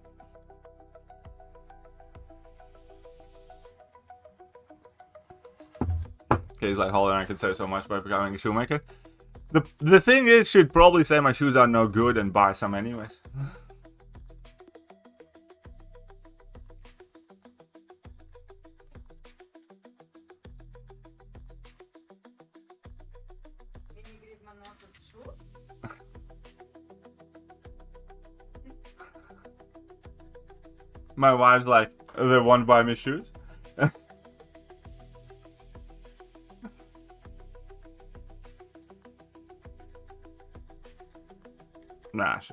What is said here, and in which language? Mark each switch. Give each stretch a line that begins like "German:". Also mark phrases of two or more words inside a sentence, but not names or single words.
English: Okay, he's like, hold on, I can say so much by becoming a shoemaker. The thing is, she'd probably say my shoes are no good and buy some anyways.
Latvian: Viņi grib man nopirkt šos?
English: My wife's like, they won't buy me shoes. Nah, shit.